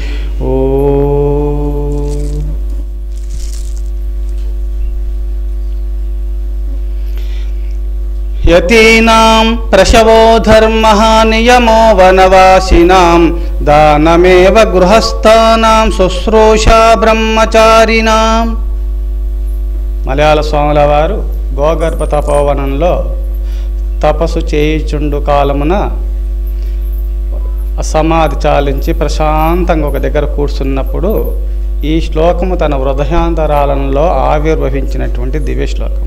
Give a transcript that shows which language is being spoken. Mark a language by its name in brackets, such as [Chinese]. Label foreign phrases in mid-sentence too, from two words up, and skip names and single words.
[Sanskrit] ओम यतीनां प्रशवो धर्मः नियमो वनवासिनां दानमेव गृहस्थानां शुश्रूषा ब्रह्मचारिणां। [Telugu] మలయాళ స్వాముల వారు గోగర్భ తపోవనంలో తపస్సు చేయుచుండు కాలమున సమాధి చాలించి ప్రశాంతంగా ఒక దగ్గర కూర్చున్నప్పుడు ఈ శ్లోకము తన హృదయాంతరాలలో ఆవిర్భవించినటువంటి దివ్య శ్లోకం.